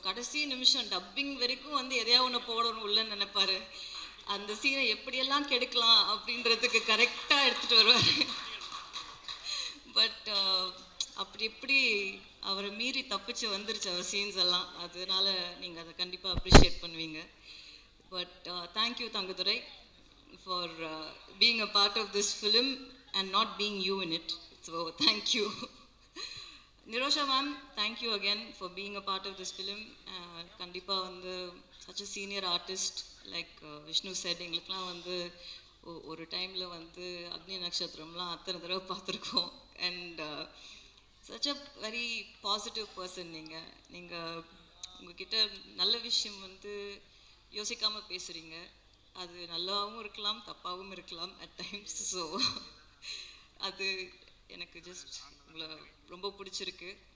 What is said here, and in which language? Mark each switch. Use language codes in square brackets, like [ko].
[ta] கடைசி நிமிஷம் டப்பிங் வரைக்கும் வந்து எதையா ஒன்று போடணும் உள்ளன்னு நினைப்பாரு. அந்த சீனை எப்படியெல்லாம் கெடுக்கலாம் அப்படின்றதுக்கு கரெக்டாக எடுத்துகிட்டு வருவார். பட் அப்படி எப்படி அவரை மீறி தப்பிச்சு வந்துருச்சு அவர் சீன்ஸ் எல்லாம். அதனால நீங்கள் அதை கண்டிப்பாக அப்ரிஷியேட் பண்ணுவீங்க. [en] But thank you Thangadurai for being a part of this film and not being you in it. So thank you. Nirosha ma'am, thank you again for being a part of this film. [ta] Kandipa vandu [en] such a senior artist like Vishnu said, [ta] engalukla vandu ஒரு டைமில் வந்து அக்னி நட்சத்திரம்லாம் அத்தனை தடவை பார்த்துருக்கோம். [en] And such a very positive person. [ta] நீங்கள் உங்ககிட்ட நல்ல விஷயம் வந்து யோசிக்காமல் பேசுகிறீங்க. அது நல்லாவும் இருக்கலாம், தப்பாகவும் இருக்கலாம் அட் டைம்ஸ். ஸோ அது எனக்கு ஜஸ்ட் உங்களை ரொம்ப பிடிச்சிருக்கு.